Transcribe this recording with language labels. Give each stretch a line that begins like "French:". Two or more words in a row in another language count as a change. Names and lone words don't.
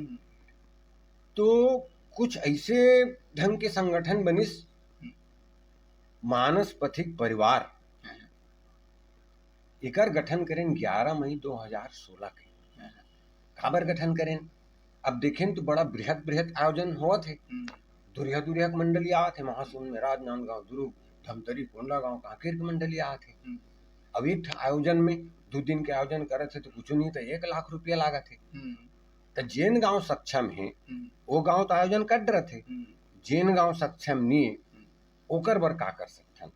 Chhattisgarhi: तो कुछ ऐसे ढंग के संगठन बनिस मानस पथिक परिवार एकर गठन करें 11 मई 2016 के। काबर गठन करें अब देखें तो बड़ा बृहद आयोजन हुआ थे। दुरिया मंडली आ थे महासुन में राजनांदगांव दुर्ग धमतरी कोंडा गांव कांकेर के मंडली आ थे। अब एक आयोजन में 2 दिन के आयोजन करे थे तो कुछ नहीं तो 1 लाख रुपया लागा थे। तो जेन गांव सक्षम है वो गांव तो आयोजन कर रहे थे, जेन गांव सक्षम नहीं ओकर बर का कर सकथन।